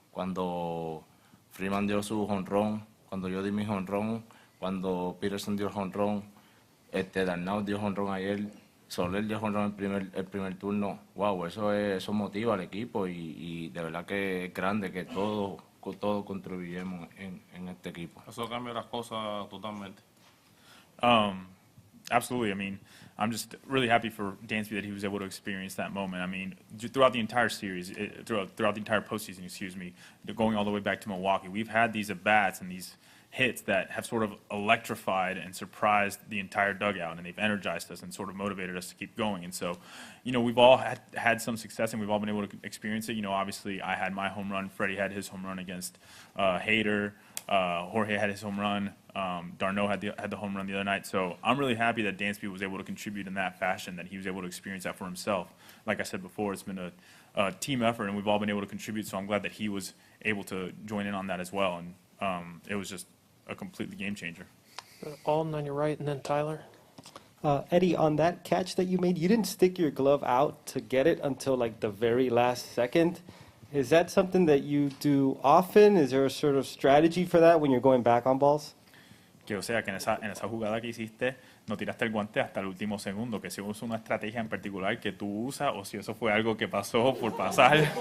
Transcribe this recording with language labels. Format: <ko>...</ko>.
<es>Cuando Freeman dio su jonrón, cuando yo di mi jonrón, cuando Peterson dio el jonrón, Darnau dio jonrón ayer, Soler dio jonrón el primer turno. Wow, eso motiva al equipo y de verdad que es grande que todos contribuyamos en este equipo. Eso cambia las cosas totalmente.</es> <en>Absolutely. I'm just really happy for Dansby that he was able to experience that moment. Throughout the entire series, throughout the entire postseason, going all the way back to Milwaukee, we've had these at-bats and these hits that have sort of electrified and surprised the entire dugout, and they've energized us and sort of motivated us to keep going. And so, we've all had some success, and we've all been able to experience it. Obviously, I had my home run. Freddie had his home run against Hader. Jorge had his home run. Darno had the home run the other night. So I'm really happy that Dansby was able to contribute in that fashion, that he was able to experience that for himself. Like I said before, it's been a team effort, and we've all been able to contribute. So I'm glad that he was able to join in on that as well. And it was just a completely game changer. Alden on your right, and then Tyler. Eddie, on that catch that you made, you didn't stick your glove out to get it until like the very last second. Is that something that you do often? Is there a sort of strategy for that when you're going back on balls?</en> <es>Que o sea, que en esa jugada que hiciste, no tiraste el guante hasta el último segundo, que si es una estrategia en particular que tú usas o si eso fue algo que pasó por pasar.</es>